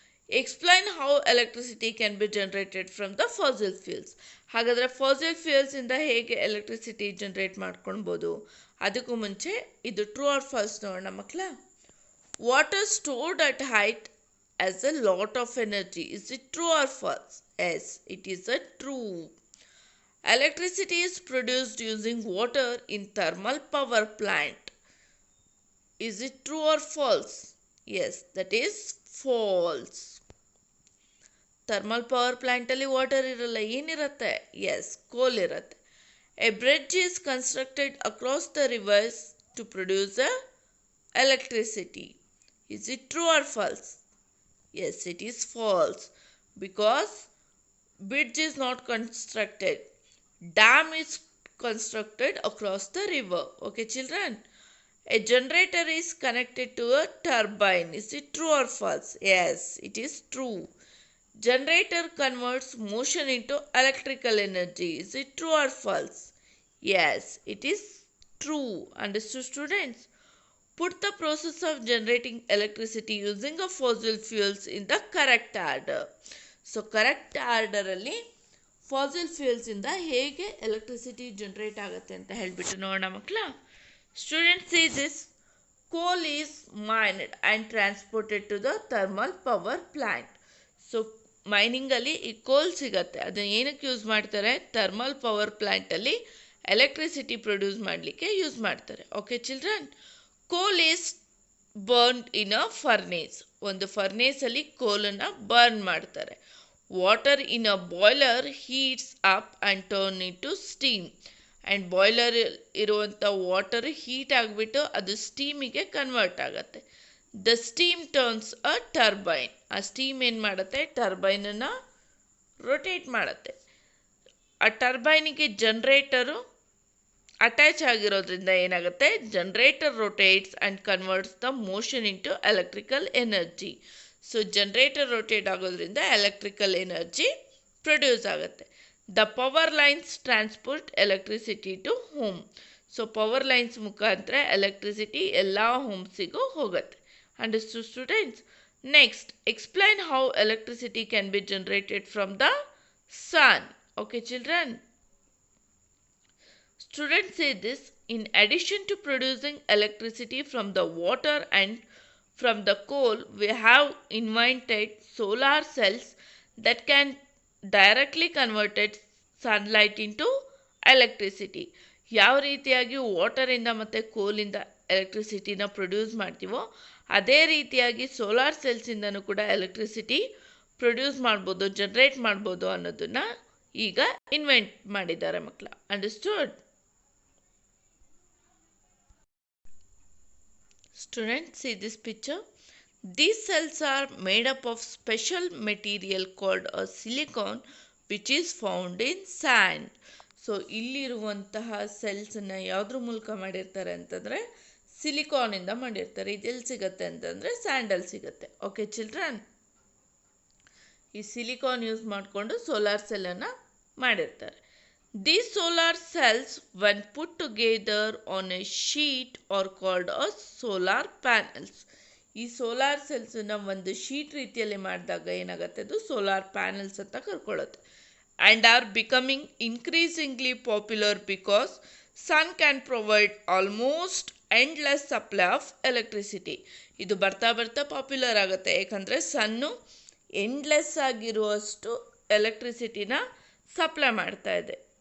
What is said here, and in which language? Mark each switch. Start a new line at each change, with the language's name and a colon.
English: Explain how electricity can be generated from the fossil fuels.
Kannada: ಹಾಗಾದರೆ fossil ಫ್ಯೂಲ್ಸಿಂದ ಹೇಗೆ electricity generate ಮಾಡ್ಕೊಳ್ಬೋದು? ಅದಕ್ಕೂ ಮುಂಚೆ ಇದು ಟ್ರೂ ಆರ್ ಫಾಲ್ಸ್ ನೋಡೋಣ ಮಕ್ಕಳ.
English: Water stored at height has a lot of energy. Is it true or false? Yes, it is a true. Electricity is produced using water in thermal power plant. Is it true or false? Yes, that is false.
Kannada: Thermal power plant ಅಲ್ಲಿ water ಇರಲ್ಲ. ಏನಿರುತ್ತೆ? S, ಕೋಲ್ ಇರುತ್ತೆ.
English: A bridge is constructed across the rivers to produce electricity. Is it true or false? Yes, it is false. Because bridge is not constructed. Dam is constructed across the river. Okay children? A generator is connected to a turbine. Is it true or false? Yes, it is true. Generator converts motion into electrical energy. Is it true or false? Yes, it is true. Understood, students? Put the process of generating electricity using a fossil fuels in the correct order.
Kannada: So correct order ಅಲ್ಲಿ fossil fuels ಇಂದ ಹೇಗೆ electricity generate ಆಗುತ್ತೆ ಅಂತ ಹೇಳ್ಬಿಟ್ಟು ನೋಡೋಣ ಮಕ್ಕಳ.
English: Students see this coal is mined and transported to the thermal power plant.
Kannada: So ಮೈನಿಂಗಲ್ಲಿ ಈ ಕೋಲ್ ಸಿಗತ್ತೆ, ಅದನ್ನ ಏನಕ್ಕೆ ಯೂಸ್ ಮಾಡ್ತಾರೆ? ಥರ್ಮಲ್ ಪವರ್ ಪ್ಲ್ಯಾಂಟಲ್ಲಿ ಎಲೆಕ್ಟ್ರಿಸಿಟಿ ಪ್ರೊಡ್ಯೂಸ್ ಮಾಡಲಿಕ್ಕೆ ಯೂಸ್ ಮಾಡ್ತಾರೆ.
English: Okay children, coal is burned in a furnace.
Kannada: ಒಂದು ಫರ್ನೇಸಲ್ಲಿ ಕೋಲನ್ನು ಬರ್ನ್ ಮಾಡ್ತಾರೆ.
English: Water in a boiler heats up and turn into steam.
Kannada: And boiler ಇರುವಂಥ ವಾಟರ್ ಹೀಟ್ ಆಗಿಬಿಟ್ಟು ಅದು ಸ್ಟೀಮಿಗೆ ಕನ್ವರ್ಟ್ ಆಗುತ್ತೆ.
English: The steam turns a turbine.
Kannada: ಆ ಸ್ಟೀಮ್ ಏನು ಮಾಡುತ್ತೆ? ಟರ್ಬೈನನ್ನು ರೊಟೇಟ್ ಮಾಡುತ್ತೆ. ಆ ಟರ್ಬೈನಿಗೆ ಜನ್ರೇಟರು ಅಟ್ಯಾಚ್ ಆಗಿರೋದ್ರಿಂದ ಏನಾಗುತ್ತೆ?
English: Generator rotates and converts the motion into electrical energy.
Kannada: So generator rotate ಆಗೋದ್ರಿಂದ ಎಲೆಕ್ಟ್ರಿಕಲ್ ಎನರ್ಜಿ ಪ್ರೊಡ್ಯೂಸ್ ಆಗುತ್ತೆ.
English: The power lines transport electricity to home.
Kannada: So power lines ಮುಖಾಂತರ ಎಲೆಕ್ಟ್ರಿಸಿಟಿ ಎಲ್ಲ ಹೋಮ್ಸಿಗೂ ಹೋಗುತ್ತೆ.
English: Understood, students? Next, explain how electricity can be generated from the sun. Okay, children? Students say this: in addition to producing electricity from the water and from the coal, we have invented solar cells that can directly convert sunlight into electricity.
Kannada: ಯಾವ ರೀತಿಯಾಗಿ ವಾಟರಿಂದ ಮತ್ತು ಕೋಲಿಂದ ಎಲೆಕ್ಟ್ರಿಸಿಟಿನ produce ಮಾಡ್ತೀವೋ ಅದೇ ರೀತಿಯಾಗಿ solar ಸೆಲ್ಸಿಂದನೂ ಕೂಡ electricity produce ಮಾಡ್ಬೋದು, generate ಮಾಡ್ಬೋದು ಅನ್ನೋದನ್ನು ಈಗ ಇನ್ವೆಂಟ್ ಮಾಡಿದ್ದಾರೆ ಮಕ್ಕಳ.
English: Understood? Students, see this picture. These cells are made up of special material called a silicon which is found in sand.
Kannada: So ಇಲ್ಲಿರುವಂತಹ ಸೆಲ್ಸನ್ನು ಯಾವುದ್ರ ಮೂಲಕ ಮಾಡಿರ್ತಾರೆ ಅಂತಂದರೆ ಸಿಲಿಕಾನಿಂದ ಮಾಡಿರ್ತಾರೆ. ಇದೆಲ್ಲಿ ಸಿಗುತ್ತೆ ಅಂತಂದರೆ ಸ್ಯಾಂಡಲ್ಲಿ ಸಿಗುತ್ತೆ. ಓಕೆ ಚಿಲ್ಡ್ರನ್, ಈ ಸಿಲಿಕಾನ್ ಯೂಸ್ ಮಾಡಿಕೊಂಡು ಸೋಲಾರ್ ಸೆಲ್ಲನ್ನು ಮಾಡಿರ್ತಾರೆ.
English: These solar cells when put together on a sheet are called as solar panels.
Kannada: ಈ ಸೋಲಾರ್ ಸೆಲ್ಸನ್ನು ಒಂದು ಶೀಟ್ ರೀತಿಯಲ್ಲಿ ಮಾಡಿದಾಗ ಏನಾಗುತ್ತೆ? ಅದು ಸೋಲಾರ್ ಪ್ಯಾನಲ್ಸ್ ಅಂತ ಕರ್ಕೊಳ್ಳುತ್ತೆ.
English: And are becoming increasingly popular because sun can provide almost endless supply of electricity.
Kannada: ಇದು ಬರ್ತಾ ಬರ್ತಾ ಪಾಪ್ಯುಲರ್ ಆಗುತ್ತೆ, ಯಾಕಂದರೆ ಸನ್ನು ಎಂಡ್ಲೆಸ್ ಆಗಿರುವಷ್ಟು ಎಲೆಕ್ಟ್ರಿಸಿಟಿನ ಸಪ್ಲೈ ಮಾಡ್ತಾ ಇದೆ.